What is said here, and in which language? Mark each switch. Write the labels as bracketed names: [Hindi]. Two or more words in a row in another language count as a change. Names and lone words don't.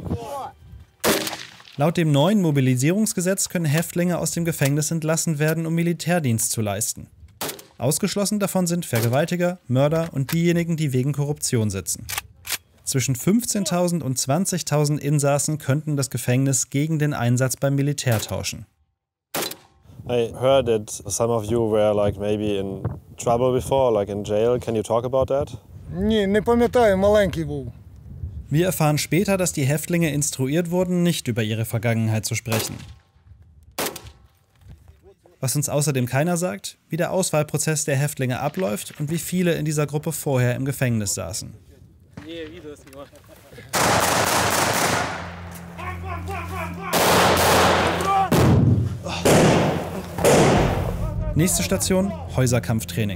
[German] Laut dem neuen Mobilisierungsgesetz können Häftlinge aus dem Gefängnis entlassen werden, um Militärdienst zu leisten. Ausgeschlossen davon sind Vergewaltiger, Mörder und diejenigen, die wegen Korruption sitzen. Zwischen 15.000 und 20.000 Insassen könnten das Gefängnis gegen den Einsatz beim Militär tauschen. [English] I heard that some of you were like maybe in trouble before, like in jail. Can you talk about that? [Ukrainian] Ні, не пам'ятаю, маленький був. [German] Wir erfahren später, dass die Häftlinge instruiert wurden, nicht über ihre Vergangenheit zu sprechen. Was uns außerdem keiner sagt, wie der Auswahlprozess der Häftlinge abläuft und wie viele in dieser Gruppe vorher im Gefängnis saßen. Nächste Station, Häuserkampftraining.